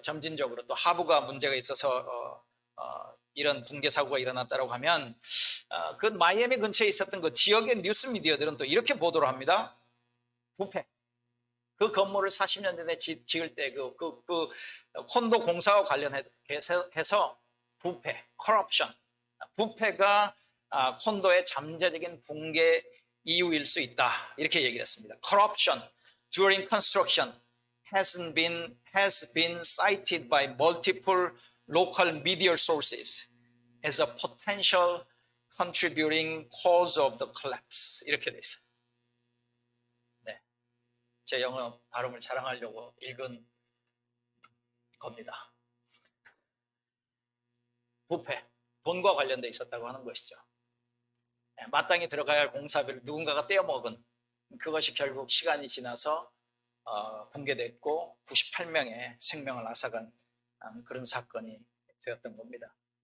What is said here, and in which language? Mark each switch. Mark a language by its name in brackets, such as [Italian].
[Korean] 점진적으로 또 하부가 문제가 있어서 이런 붕괴 사고가 일어났다고 하면 그 마이애미 근처에 있었던 그 지역의 뉴스 미디어들은 또 이렇게 보도를 합니다. 부패. 그 건물을 40년 전에 지을 때 그 콘도 공사와 관련해서 부패, corruption, 부패가 콘도의 잠재적인 붕괴 이유일 수 있다. 이렇게 얘기를 했습니다. [English] Corruption during construction has been cited by multiple local media sources as a potential contributing cause of the collapse. [Korean] 이렇게 돼 있어요. 네, 제 영어 발음을 자랑하려고 읽은 겁니다. 부패, 돈과 관련돼 있었다고 하는 것이죠. 마땅히 들어가야 할 공사비를 누군가가 떼어먹은 그것이 결국 시간이 지나서 붕괴됐고 98명의 생명을 앗아간 그런 사건이 되었던 겁니다.